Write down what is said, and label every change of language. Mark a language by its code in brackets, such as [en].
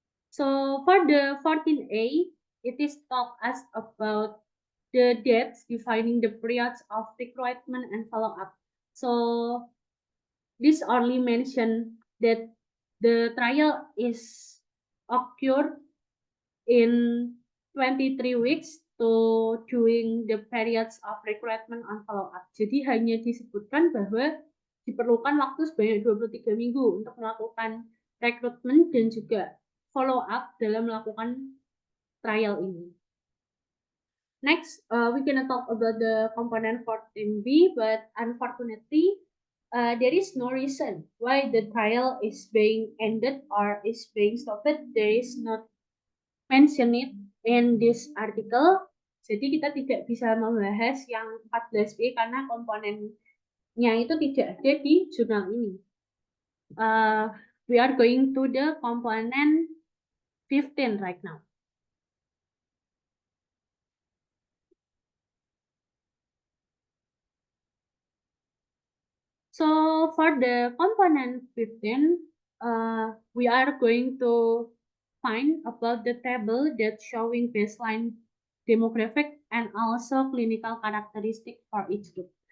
[en] So for the 14A, it is talk us about the dates defining the periods of recruitment and follow-up. So this only mention that the trial is occurred in 23 weeks to during the periods of recruitment and follow-up. [id] Jadi hanya disebutkan bahwa diperlukan waktu sebanyak 23 minggu untuk melakukan rekrutmen dan juga follow-up dalam melakukan trial ini. [en] Next, we're gonna talk about the component 14B, but unfortunately, there is no reason why the trial is being ended or is being stopped. There is not mentioned it in this article. [id] Jadi kita tidak bisa membahas yang 14B karena komponennya itu tidak ada di jurnal ini. [en] We are going to the component 15 right now. So for the component 15, we are going to find about the table that showing baseline demographic and also clinical characteristic for each group.